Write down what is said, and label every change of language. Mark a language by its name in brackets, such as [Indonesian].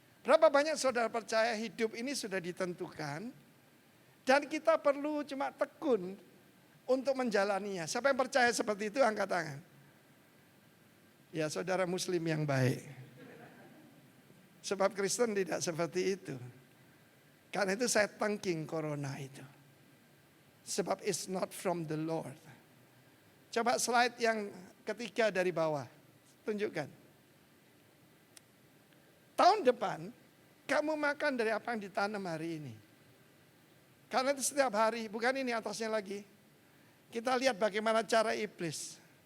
[Indonesian] Berapa banyak saudara percaya hidup ini sudah ditentukan dan kita perlu cuma tekun untuk menjalaninya. Siapa yang percaya seperti itu angkat tangan. Ya saudara muslim yang baik. Sebab Kristen tidak seperti itu. Karena itu saya [English] thanking [Indonesian] corona itu. Sebab [English] it's not from the Lord. [Indonesian] Coba slide yang ketiga dari bawah. Tunjukkan. Tahun depan, kamu makan dari apa yang ditanam hari ini. Karena itu setiap hari, bukan ini atasnya lagi. Kita lihat bagaimana cara iblis.